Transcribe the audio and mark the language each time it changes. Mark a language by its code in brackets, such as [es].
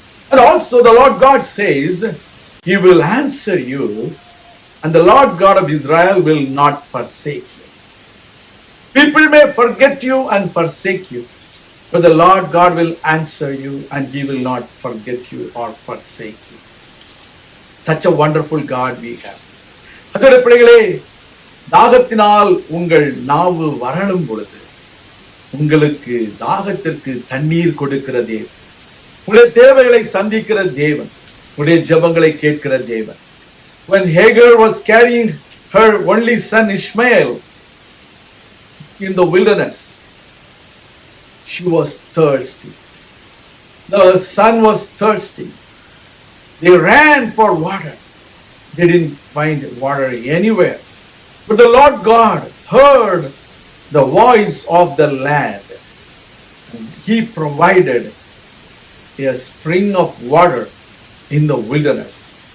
[en] And also the Lord God says, He will answer you, and the Lord God of Israel will not forsake you. People may forget you and forsake you, but the Lord God will answer you, and He will not forget you or forsake you. Such a wonderful God we have. [ta] அதோட பிள்ளைகளே, தாகத்தினால் உங்கள் நாவு வறளும் பொழுது உங்களுக்கு தாகத்திற்கு தண்ணீர் கொடுக்கிற தேவன், உங்களுடைய தேவைகளை சந்திக்கிற தேவன், உங்களுடைய ஜெபங்களை கேட்கிற தேவன். [en] When Hagar was carrying her only son Ishmael in the wilderness, she was thirsty. The son was thirsty. They ran for water. They didn't find water anywhere. But the Lord God heard the voice of the land, and He provided a spring of water in the wilderness.